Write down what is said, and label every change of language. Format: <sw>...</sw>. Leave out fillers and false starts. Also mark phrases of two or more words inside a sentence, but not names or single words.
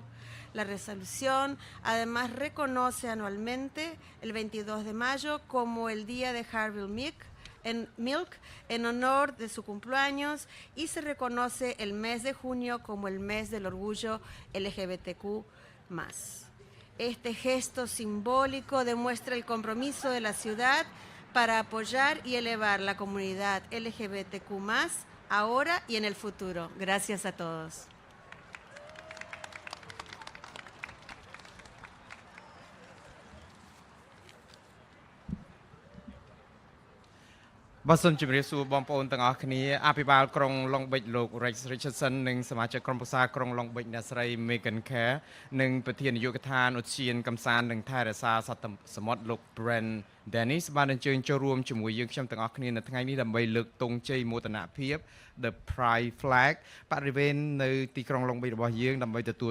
<es>La resolución además reconoce anualmente el 22 de mayo como el Día de Harvey Milk en honor de su cumpleaños y se reconoce el mes de junio como el mes del orgullo LGBTQ+. Este gesto simbólico demuestra el compromiso de la ciudad para apoyar y elevar la comunidad LGBTQ+, ahora y en el futuro. Gracias a todos.</es> <km>បាទសូមជម្រាបសួរបងប្អូនទាំងអស់គ្នាអភិបាលក្រុង Long Beach លោក Richardson និងសមាជិក ក្រុមប្រឹក្សាក្រុង Long Beach អ្នកស្រី Megan Kerr និងប្រធាននាយកដ្ឋានឧទ្យានកំសាន្តនិងថែរក្សាសត្វសមុទ្រលោក Brent Dennis បានអញ្ជើញចូលរួមជាមួយយើងខ្ញុំទាំងអស់គ្នានៅថ្ងៃនេះដើម្បីលើកទង់ជ័យមោទនភាព</km> <en>The Pride Flag</en> <km>បរិវេណនៅទីក្រុង Long Beach របស់យើងដើម្បីទទួល</km>